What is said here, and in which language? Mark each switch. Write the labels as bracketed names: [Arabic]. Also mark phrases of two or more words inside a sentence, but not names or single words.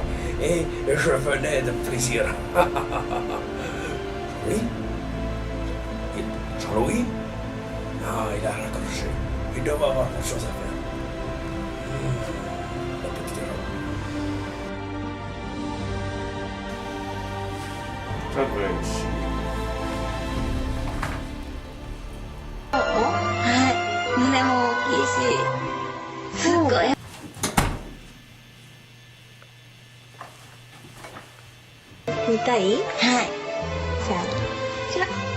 [French] Et je venais de plaisir. Oui? Jean-Louis? Ah, il a raccroché. Il doit avoir quelque chose à faire. La petite robe. Ça va aussi. [Japanese] はい。胸も大きいし、すっごい。見たい？はい。じゃあ、こちら。